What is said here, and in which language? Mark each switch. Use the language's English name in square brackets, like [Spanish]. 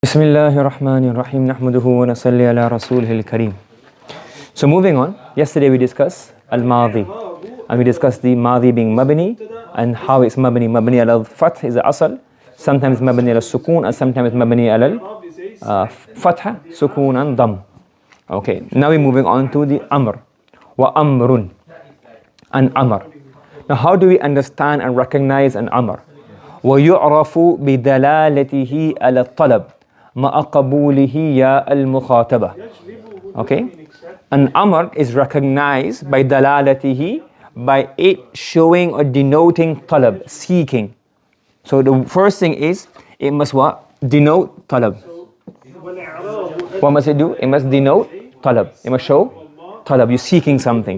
[Arabic] بسم الله الرحمن الرحيم نحمده ونصلي على رسوله الكريم. [English] So moving on, yesterday we discussed al-madi and we discussed the madi being mabni and how it's mabni. Mabni al-fath is the asal, sometimes mabni al-sukun and sometimes mabni al-fatha, sukun and dam. Okay, now we're moving on to the amr. Wa amrun, an amr. Now how do we understand and recognize an amr? [Arabic] ويعرف بدلالته على الطلب مع قبوله يا المخاطبة. [English] Okay, an amr is recognized by dalalatihi, by it showing or denoting talab, seeking. So the first thing is it must what? Denote talab. What must it do? It must denote talab. It must show talab. You're seeking something.